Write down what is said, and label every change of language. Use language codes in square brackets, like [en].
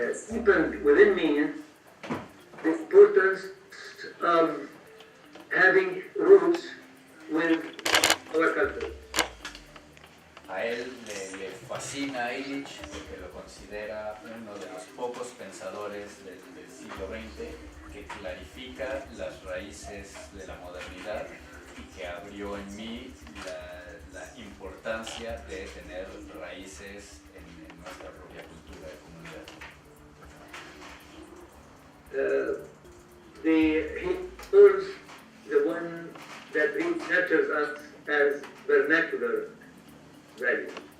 [en] deepened within me the importance of having roots with our culture. [es] A él le fascina a Illich porque lo considera uno de los pocos pensadores del siglo XX que clarifica las raíces de la modernidad y que abrió en mí la importancia de tener raíces en nuestra propia cultura de comunidad. [en] He calls the one that nurtures us as vernacular value.